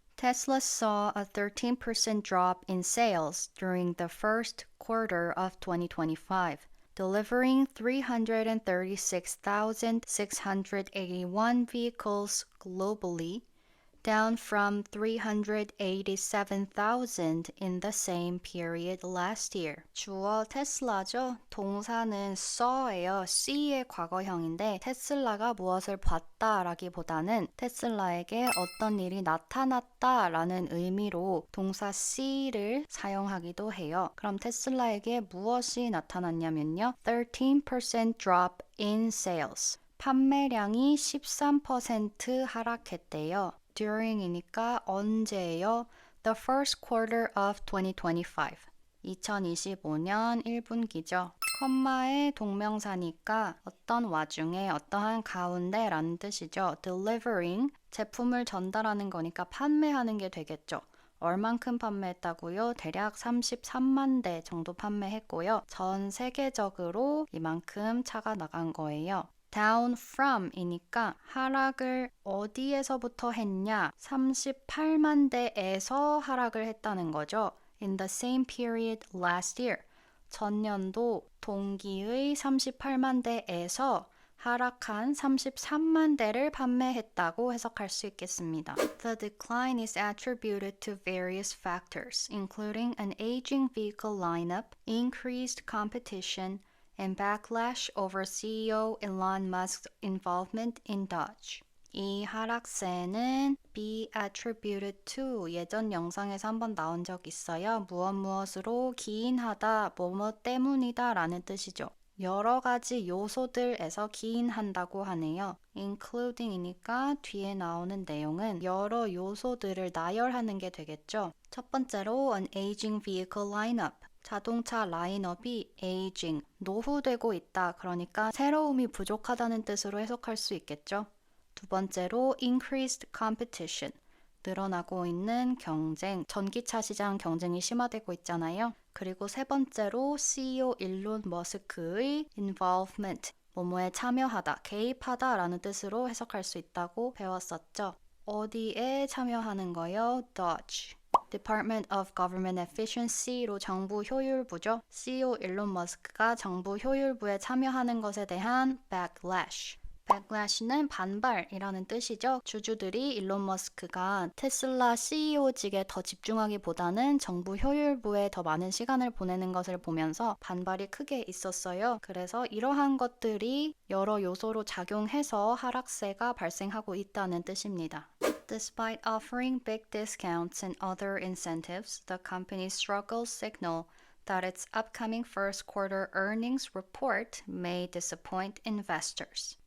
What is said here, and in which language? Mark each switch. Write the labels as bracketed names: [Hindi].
[English] Tesla saw a 13% drop in sales during the first quarter of 2025. Delivering 336,681 vehicles globally down from 387,000 in the same period last year. [Korean] 주어 테슬라죠. 동사는 saw예요. see의 과거형인데 테슬라가 무엇을 봤다라기보다는 테슬라에게 어떤 일이 나타났다라는 의미로 동사 see를 사용하기도 해요. 그럼 테슬라에게 무엇이 나타났냐면요. [English] 13% drop in sales. [Korean] 판매량이 13% 하락했대요. during이니까 언제예요? [English] The first quarter of 2025. [Korean] 2025년 1분기죠. 컴마의 동명사니까 어떤 와중에 어떠한 가운데라는 뜻이죠. delivering, 제품을 전달하는 거니까 판매하는 게 되겠죠. 얼만큼 판매했다고요? 대략 33만 대 정도 판매했고요. 전 세계적으로 이만큼 차가 나간 거예요. [English] down from [Korean] 이니까 하락을 어디에서부터 했냐? 38만 대에서 하락을 했다는 거죠. [English] In the same period last year. [Korean] 전년도 동기의 38만 대에서 하락한 33만 대를 판매했다고 해석할 수 있겠습니다. [English] The decline is attributed to various factors, including an aging vehicle lineup, increased competition, and backlash over CEO Elon Musk's involvement in Dodge. [Korean] 이 하락세는 [English] be attributed to [Korean] 예전 영상에서 한번 나온 적 있어요. 무엇으로 기인하다, 뭐뭐 때문이다 라는 뜻이죠. 여러 가지 요소들에서 기인한다고 하네요. including이니까 뒤에 나오는 내용은 여러 요소들을 나열하는 게 되겠죠. 첫 번째로 [English] an aging vehicle lineup. [Korean] 자동차 라인업이 aging, 노후되고 있다. 그러니까 새로움이 부족하다는 뜻으로 해석할 수 있겠죠. 두 번째로 [English] increased competition, [Korean] 늘어나고 있는 경쟁, 전기차 시장 경쟁이 심화되고 있잖아요. 그리고 세 번째로 CEO 일론 머스크의 involvement, 뭐뭐에 참여하다, 개입하다 라는 뜻으로 해석할 수 있다고 배웠었죠. 어디에 참여하는 거요? Dodge. Department of Government Efficiency로 정부 효율부죠. CEO 일론 머스크가 정부 효율부에 참여하는 것에 대한 backlash. backlash는 반발이라는 뜻이죠. 주주들이 일론 머스크가 테슬라 CEO직에 더 집중하기보다는 정부 효율부에 더 많은 시간을 보내는 것을 보면서 반발이 크게 있었어요. 그래서 이러한 것들이 여러 요소로 작용해서 하락세가 발생하고 있다는 뜻입니다. [English] Despite offering big discounts and other incentives, the company's struggles signal that its upcoming first quarter earnings report may disappoint investors.